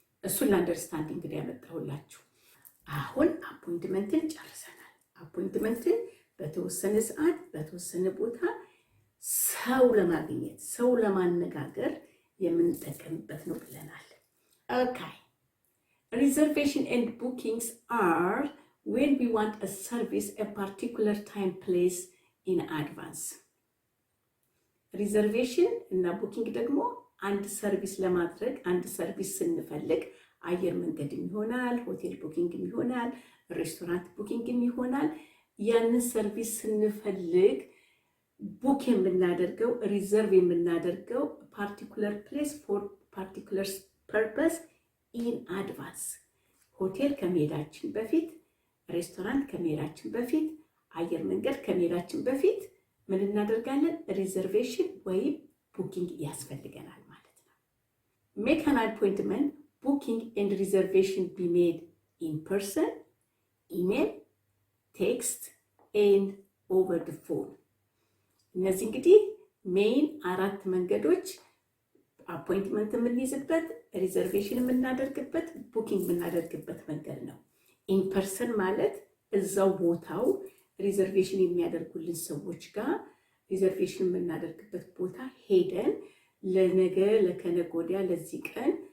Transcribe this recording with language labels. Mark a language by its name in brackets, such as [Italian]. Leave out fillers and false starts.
[Amharic] እሱን ለአንደርስታንዲንግ እንግዲህ ያመጣሁላችሁ። አሁን አፖይንትመንትን ጨርሰናል። አፖይንትመንትን በተወሰነ ሰዓት በተወሰነ ቦታ ሰው ለማግኘት ሰው ለማነጋገር የምንጠቀምበት ነው ብለናል። Okay. [English] Reservation and bookings are when we want a service a particular time place in advance. [Amharic] ሪዘርቬሽን እና ቡኪንግ ደግሞ አንድ ሰርቪስ ለማድረግ አንድ ሰርቪስ ስንፈልግ አየር መንገድ ይሆናል፣ ሆቴል ቡኪንግ ይሆናል፣ ሬስቶራንት ቡኪንግ ይሆናል። ያንን ሰርቪስ ስንፈልግ ቡክ የምናደርገው ሪዘርቭ የምናደርገው [English] ፓርቲኩለር ፕሌስ ፎር ፓርቲኩለር ፐርፐስ ኢን አድቫንስ። [Amharic] ሆቴል ከመሄዳችን በፊት፣ ሬስቶራንት ከመሄዳችን በፊት፣ አየር መንገድ ከመሄዳችን በፊት ምን እናደርጋለን? ሪዘርቬሽን ወይም ቡኪንግ ያስፈልገናል ማለት ነው። [English] Make an appointment, booking and reservation be made in person, email, text and over the phone. [Amharic] እነዚህ እንግዲህ ሜይን 4 መንገዶች አፖይንትመንት የምንይዝበት፣ ሪዘርቬሽን የምናደርግበት፣ ቡኪንግ የምናደርግበት መንገድ ነው። ኢን ፐርሰን ማለት እዛው ቦታው ሪዘርቬሽን የሚያደርጉልን ሰዎች ጋር ሪዘርቬሽን የምናደርግበት ቦታ ሄደን ለነገ ለከነገ ወዲያ ለዚህ ቀን